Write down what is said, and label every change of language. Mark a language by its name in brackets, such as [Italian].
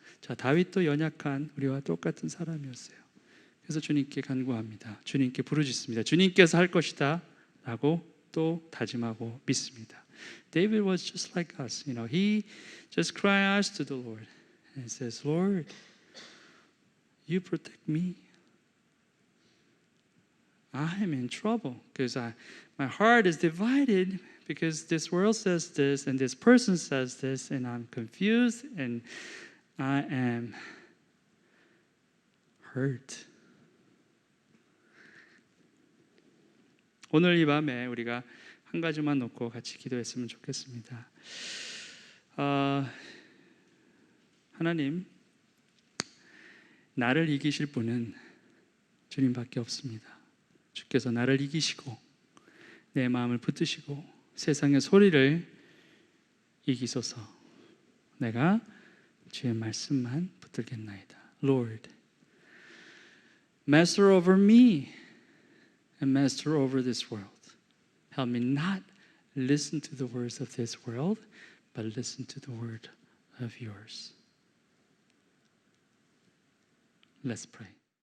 [Korean] 자, 다윗도 연약한 우리와 똑같은 사람이었어요. 그래서 주님께 간구합니다. 주님께 부르짖습니다. 주님께서 할 것이다 라고 또 다짐하고 믿습니다. [English] David was just like us. He just cries to the Lord and says, Lord, You protect me. I am in trouble because my heart is divided because this world says this and this person says this and I'm confused and I am hurt. [Korean] 오늘 이 밤에 우리가 한 가지만 놓고 같이 기도했으면 좋겠습니다. 하나님, 나를 이기실 분은 주님밖에 없습니다. 주께서 나를 이기시고 내 마음을 붙드시고 세상의 소리를 이기소서. 내가 주의 말씀만 붙들겠나이다. [English] Lord, Master over me and Master over this world. Help me not listen to the words of this world, but listen to the word of yours. Let's pray.